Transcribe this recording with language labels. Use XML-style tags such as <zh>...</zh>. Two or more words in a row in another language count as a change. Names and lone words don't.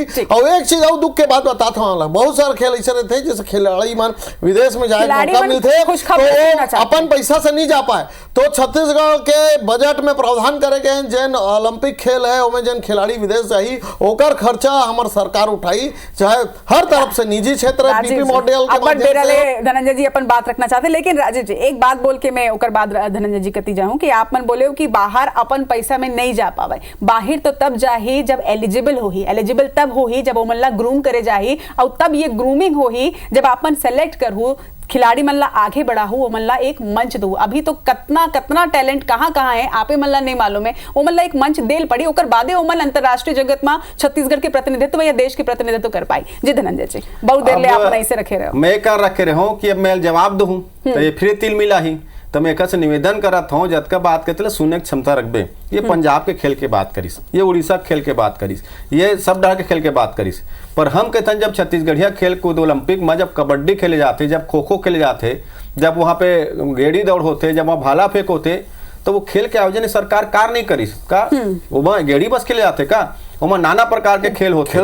<hne>और एक चीज और दुख के बाद बताता हूँ, बहुत सारे खेल ऐसे रहते जैसे खिलाड़ी मन विदेश में जाए मौका मिलते तो अपन पैसा से नहीं जा पाए, तो छत्तीसगढ़ के बजट में प्रावधान करे गए जैन ओलंपिक खेल है ओमें जैन खिलाड़ी विदेश जाही, ओकर खर्चा हमार सरकार उठाई, चाहे हर तरफ से निजी क्षेत्र बीपी मॉडल के माध्यम से। धनंजय जी अपन बात रखना चाहते, लेकिन राजेश जी एक बात बोल के मैं ओकर बाद धनंजय जी कती जाऊं कि आप मन बोले हो कि बाहर अपन पैसा में नहीं जा पावे, बाहर तो तब जाही जब एलिजिबल होही, एलिजिबल तब होही जब ओमन ग्रूम करे जाही, और तब ये ग्रूमिंग होही जब आपन सेलेक्ट करहु खिलाड़ी मन ला आगे बढ़ाहू, वो मन ला एक मंच दू। अभी तो कतना टैलेंट कहाँ कहाँ है आपे मन ला नहीं मालूम है, वो मन ला एक मंच देल पड़ी, ओकर बादे वो मन अंतरराष्ट्रीय जगत में छत्तीसगढ़ के प्रतिनिधित्व या देश के प्रतिनिधित्व कर पाई। जी धनंजय जी, बहुत देर ले आप ऐसे रखे रहे, मैं कर रखे रहे हूँ कि अब मैं जवाब दूँ तो ये फिर तिल मिला ही, तो मैं एक निवेदन करत हूँ जतका बात करते सुनने की क्षमता रखबे। ये पंजाब के खेल के बात करीस, ये उड़ीसा के खेल के बात करीस, ये सब डर के खेल के बात करीस, पर हम कहते हैं जब छत्तीसगढ़िया खेल कूद ओलंपिक में जब कबड्डी खेले जाते, जब खो खो खेले जाते, जब वहाँ पे गेड़ी दौड़ होते, जब वहाँ भाला फेंक होते, तो वो खेल के आयोजन सरकार कार नहीं करीस का, वो गेड़ी बस खेले जाते का, वो नाना प्रकार के खेल होते।</hne>